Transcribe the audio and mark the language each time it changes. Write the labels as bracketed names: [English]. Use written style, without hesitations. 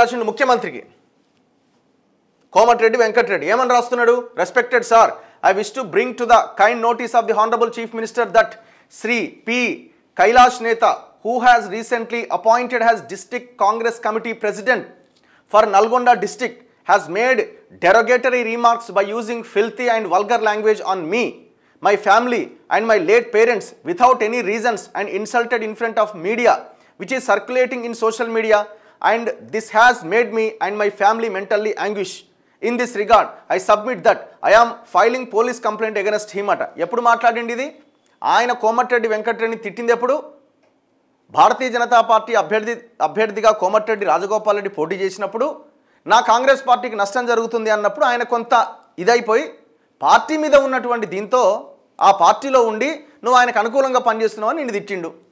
[Telugu] ముఖ్యమంత్రికి. కోమటిరెడ్డి వెంకటరెడ్డి ఏమని రాస్తున్నాడు? [English] Respected sir, I wish to bring to the kind notice of the Honorable Chief Minister that Sri P. Kailash Neta, who has recently appointed as District Congress Committee President for Nalgonda District, has made derogatory remarks by using filthy and vulgar language on me, my family and my late parents without any reasons, and insulted in front of media, which is circulating in social media, and this has made me and my family mentally anguish. In this regard, I submit that I am filing police complaint against him అట. [Telugu] ఎప్పుడు మాట్లాడింది ఇది? ఆయన కోమటిరెడ్డి వెంకటరెడ్డిని తిట్టింది ఎప్పుడు? Bharatiya Janata party అభ్యర్థిగా కోమటిరెడ్డి రాజగోపాల్ రెడ్డి పోటీ చేసినప్పుడు, నా కాంగ్రెస్ పార్టీకి నష్టం జరుగుతుంది అన్నప్పుడు ఆయన కొంత ఇదైపోయి పార్టీ మీద ఉన్నటువంటి దీంతో ఆ పార్టీలో ఉండి నువ్వు ఆయనకు అనుకూలంగా పనిచేస్తున్నావు అని నిన్ను తిట్టిండు.